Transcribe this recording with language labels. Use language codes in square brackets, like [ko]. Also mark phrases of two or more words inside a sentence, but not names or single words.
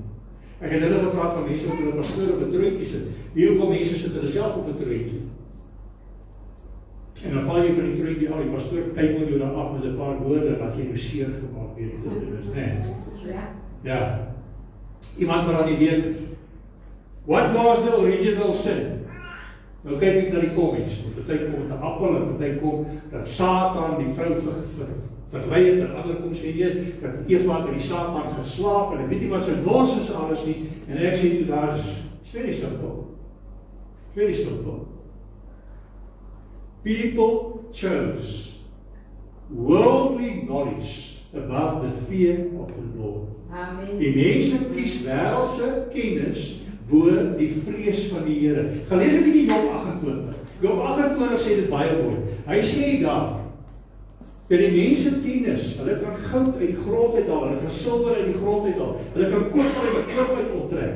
[af] Ek het hulle gepraat van mense wat hulle pastoor op 'n troontjie sit. Hoeveel mense sit hulle self op 'n troontjie? En dan val jy van die troontjie af, die pastoor kyk met jou dan af met 'n paar woorde wat jy nou seer gemaak het. Dit is net. Ja. Iemand vra die week, [en] what was the original sin? [af] Nou kyk ek na die comments. Party kom met 'n appel en party kom dat Satan die vrou verlei het en ander kom sê dat Eva by die Satan geslaap en ek weet nie wat sy nonsens alles nie. En ek sê toe daar's [en] very simple. Very simple. People chose worldly knowledge above the fear of the Lord. Amen. [af] Die mense kies wêreldse kennis bo die vrees van die Here. Gaan lees 'n bietjie Job 28. Job 28 sê dit baie mooi. Hy sê daar, dat die mense kennis, hulle kan goud uit die grond uithaal, hulle kan silwer uit die grond uithaal, hulle kan koper uit die klip uit optrek.